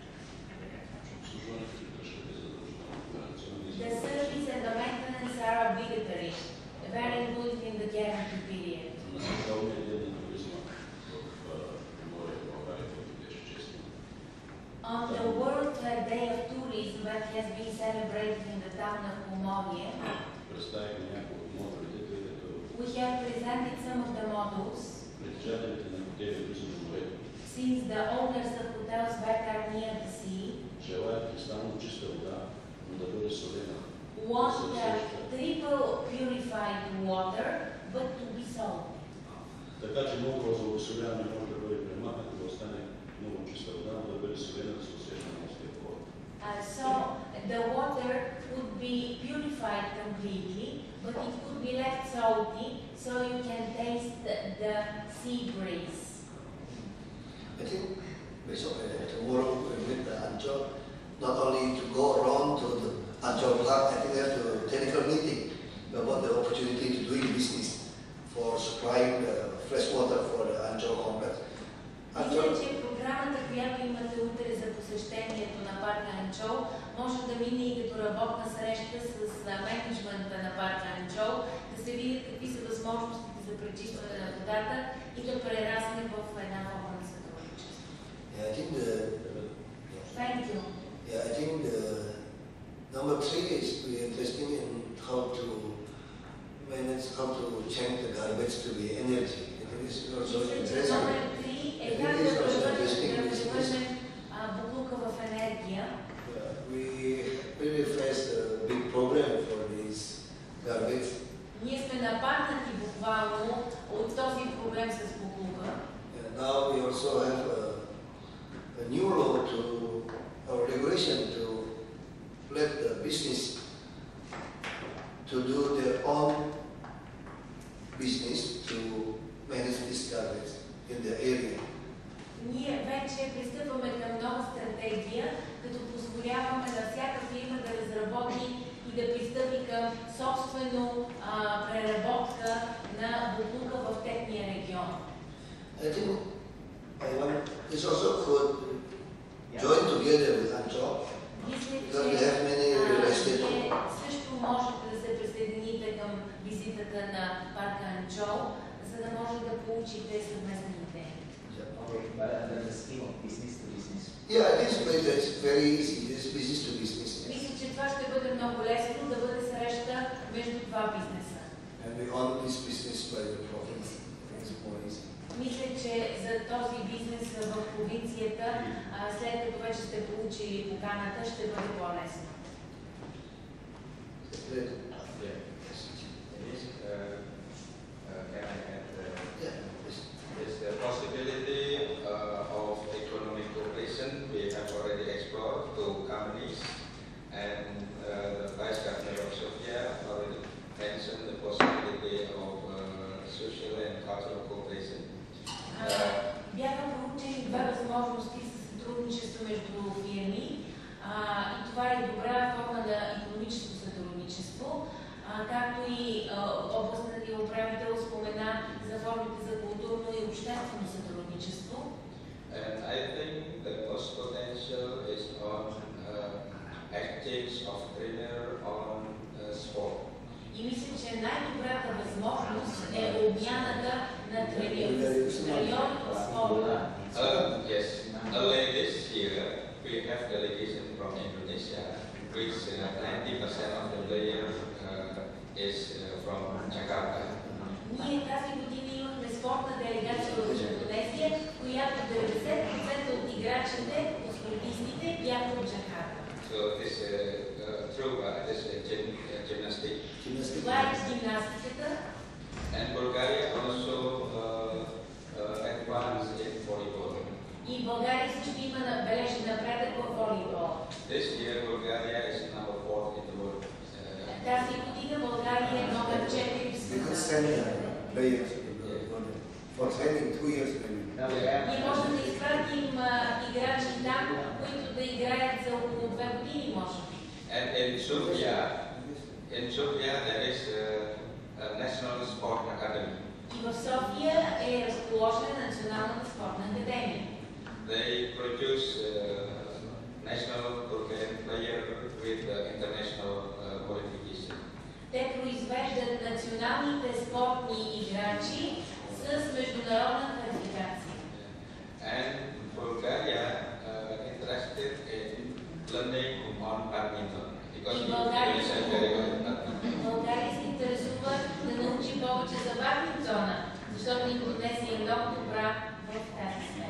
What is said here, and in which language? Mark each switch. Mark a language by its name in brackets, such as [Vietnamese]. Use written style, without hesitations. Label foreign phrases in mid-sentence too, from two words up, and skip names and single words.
[English] The service and the maintenance are obligatory, very included in the guarantee period. On the World Day of Tourism that has been celebrated in the town of Pomorje, we have presented some of the models. Since the owners of hotels that are near the sea want triple purified water, but to be sold. [Bulgarian] Така че много за освояване може да бъде премахнато, да остане много чиста вода, но да бъде солена да се усеща морския хлор. [English] So the water would be purified completely, but it could be left salty, so you can taste the sea breeze. I think basically tomorrow we meet the Ancol, not only to go around to the Ancol Park, I think we have to technical meeting about the opportunity to doing business for supplying fresh water for the Ancol complex. [Bulgarian] Мисля, че програмата, която имате утре за посещението на парка Анчол, може да мине и като работна среща с менеджмента на парка Анчол, да се видят какви са възможностите за пречистване на водата и да прерасне в една форма на сътрудничество. [English] Yeah, I think Thank you. Yeah, I think the number 3 is we are interested in how to manage, how to change the garbage to be energy. I think this is also interesting. [Bulgarian] Номер 3 е как да превърнем буклука в енергия. [English] We really face a big problem for this garbage. [Bulgarian] Ние сме нападнати буквално от този проблем с буклука. [English] Now we also have a new law to, or regulation to let the business to do their own business to manage this garbage in the area. [Bulgarian] Ние вече пристъпваме към нова стратегия, като позволяваме на всяка фирма да разработи и да пристъпи към собствено преработка на буклука в техния регион. [English] I think this also could Yeah. join together with Anchor. [Bulgarian] Мисля, [English] Because we [Bulgarian] че [English] have many real estate. [Bulgarian] вие също можете да се присъедините към визитата на парка Анчол, за да може да получите съвместни идеи. [English] Okay, but under the scheme of business to business. Yeah, I think that's very easy. This business to business. [Bulgarian] Мисля, че това ще бъде много лесно да бъде среща между два бизнеса. [English] And we own this business by the province. It's more easy. [Bulgarian] Мисля, че за този бизнес в провинцията, след като вече сте получили поканата, ще бъде по-лесно. [English] Can I add? Is the possibility of economic cooperation we have already explored to companies, and the Vice Governor of Sofia already mentioned the possibility of social and cultural cooperation. [Bulgarian] Бяха проучени две възможности за сътрудничество между фирми и това е добра форма на икономическо сътрудничество, както и областният ни управител спомена за формите за културно и обществено сътрудничество. [English] And I think the most potential is on exchange of trainer on sport. [Bulgarian] И мисля, че най-добрата възможност е обмяната на треньори в спорта. [English] Yes, early this year we have delegation from Indonesia, which 90% of the players is from Jakarta. [Bulgarian] Ние тази година имахме спортна делегация в Индонезия, която 90% от играчите, от спортистите, бяха от Джакарта. [English] So this through this gymnastics. [Bulgarian] Това е гимнастиката. [English] And Bulgaria also advanced in volleyball. [Bulgarian] И България също има бележен напредък в волейбол. [English] This year Bulgaria is number 4 in the world. [Bulgarian] Тази година България е номер 4 в [English] Because [Bulgarian] света. [English] players for training 2 years maybe. Now we have [Bulgarian] Ние можем да изпратим играчи там, които да играят за около 2 години, може би. [English] And in Sofia there is a National Sport Academy. [Bulgarian] И в София е разположена Националната спортна академия. [English] They produce national Bulgarian player with international qualification. [Bulgarian] Те произвеждат националните спортни играчи с международна квалификация. [English] And Bulgaria interested in learning on badminton because Bulgaria it is a very good badminton. [Bulgarian] България се интересува да научи повече за бадминтона, защото Индонезия е много добра в тази сфера.